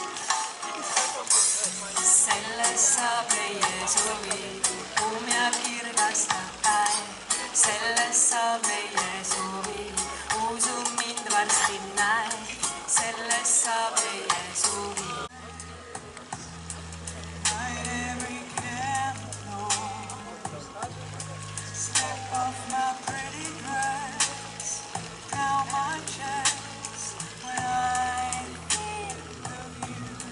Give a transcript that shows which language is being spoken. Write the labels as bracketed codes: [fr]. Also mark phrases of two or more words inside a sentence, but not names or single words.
[et] Sellest saab meie suvi, kuum ja kirgastab päev. Sellest saab meie suvi, usu mind varsti näed. Sellest saab meie suvi. [en] Step off my pretty dress, down my chest when I think of you.